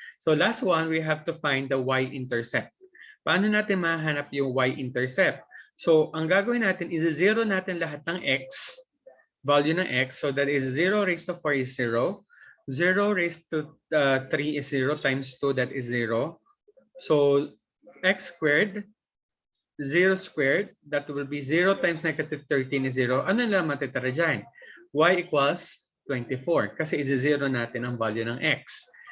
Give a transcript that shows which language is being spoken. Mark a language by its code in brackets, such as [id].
[en] So last one, we have to find the y-intercept. [tl] Paano natin mahanap yung y-intercept? So ang gagawin natin is 0 natin lahat ng x, value ng x. [en] So that is 0 raised to 4 is 0. 0 raised to 3 is 0 times 2, that is 0. So x squared, 0 squared, that will be 0 times negative 13 is 0. [tl] Ano lang matitira dyan? [en] Y equals 24 [tl] kasi is-0 natin ang value ng x.